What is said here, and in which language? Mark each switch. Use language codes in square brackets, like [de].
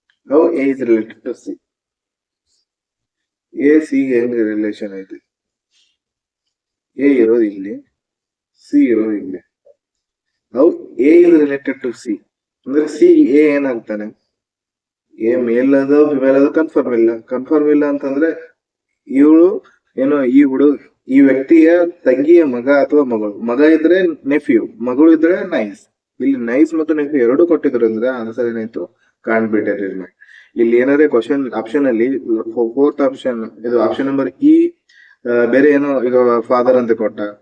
[en] How A is related to C. A C [kn] ಹೆಂಗ್ relation ಐತಿ? A ಇರೋದು ಇಲ್ಲಿ, C ಇರೋದು ಇಲ್ಲಿ. [en] How A is related to C [kn] ಅಂದ್ರೆ C A ಏನಾಗ್ತಾನೆ? A ಮೇಲ್ ಅದ ಫಿಮೇಲ್ ಅದ ಕನ್ಫರ್ಮ್ ಇಲ್ಲ. ಕನ್ಫರ್ಮ್ ಇಲ್ಲ ಅಂತಂದ್ರೆ ಇವಳು ಏನೋ ಈ ವ್ಯಕ್ತಿಯ ತಂಗಿಯ ಮಗ ಅಥವಾ ಮಗಳು. ಮಗ ಇದ್ರೆ ನೆಫ್ಯೂ, ಮಗಳು ಇದ್ರೆ ನೈಸ್. ಇಲ್ಲಿ ನೈಸ್ ಮತ್ತು ನೆಫ್ಯೂ ಎರಡು ಕೊಟ್ಟಿದ್ರು ಅಂದ್ರೆ ಆನ್ಸರ್ ಏನಾಯ್ತು, ಕಾನ್ಬಿಟೆಡ್. ಇಲ್ಲಿ ಏನಾದ್ರೆ ಕ್ವಶನ್ ಆಪ್ಷನ್ ಅಲ್ಲಿ 4th ಆಪ್ಷನ್, ಇದು ಆಪ್ಷನ್ ನಂಬರ್ ಇ, ಬೇರೆ ಏನೋ ಈಗ ಫಾದರ್ ಅಂತ ಕೊಟ್ಟ.